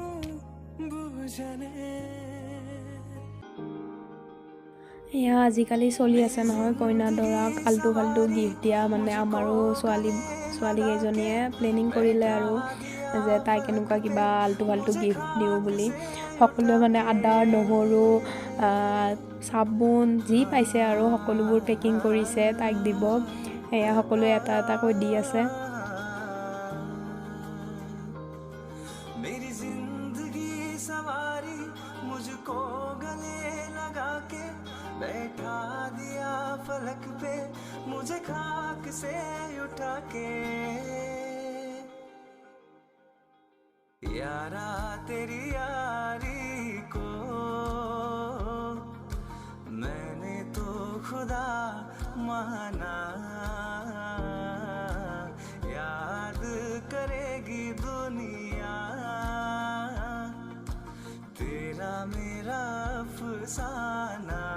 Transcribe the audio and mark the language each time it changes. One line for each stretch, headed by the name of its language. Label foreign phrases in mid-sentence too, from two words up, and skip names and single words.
Assamese: এয়া আজিকালি চলি আছে নহয় কইনা দৰাক
Hindi: आल्टू फाल्टू
Assamese: গিফ্ট দিয়া, মানে আমাৰো ছোৱালীকেইজনীয়ে প্লেনিং কৰিলে আৰু যে তাইক এনেকুৱা কিবা
Hindi: आल्टू फाल्टू
Assamese: গিফ্ট দিওঁ বুলি। সকলোৱে মানে আদা নহৰু চাবোন যি পাইছে আৰু সকলোবোৰ পেকিং কৰিছে তাইক দিব। এয়া সকলোৱে এটা এটাকৈ দি আছে।
Hindi: बैठा दिया फलक पे मुझे खाक से उठा के, यारा तेरी यारी को मैंने तो खुदा माना, याद करेगी दुनिया तेरा मेरा अफसाना,